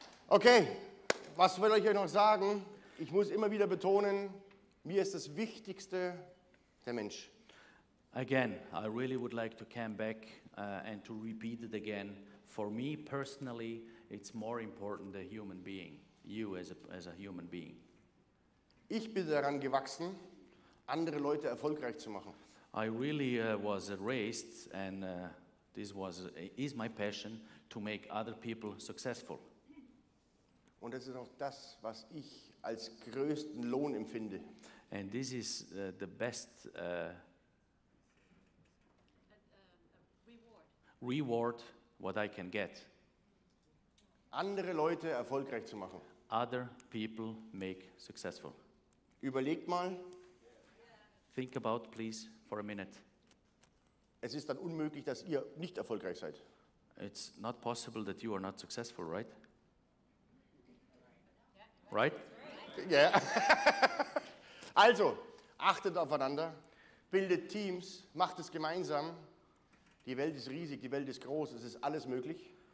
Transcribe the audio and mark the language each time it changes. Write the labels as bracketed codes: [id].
[de] Okay, was will ich euch noch sagen? Ich muss immer wieder betonen, mir ist das Wichtigste der Mensch. [en] Again, I really would like to come back and to repeat it again. For me personally, it's more important the human being, you as a human being. [de] Ich bin daran gewachsen, andere Leute erfolgreich zu machen. [en] I really was raised, and this is my passion, to make other people successful. [de] Und das ist auch das, was ich als größten Lohn empfinde. [en] And this is the best reward what I can get. [de] Andere Leute erfolgreich zu machen. [en] Other people make successful. [de] Überlegt mal, [en] Think about, please, for a minute. [de] es ist dann unmöglich, dass ihr nicht erfolgreich seid. [en] It's not possible that you are not successful, right? Right? [de] Ja. Also, achtet aufeinander, bildet Teams, macht es gemeinsam. Die Welt ist riesig, die Welt ist groß, es ist alles möglich.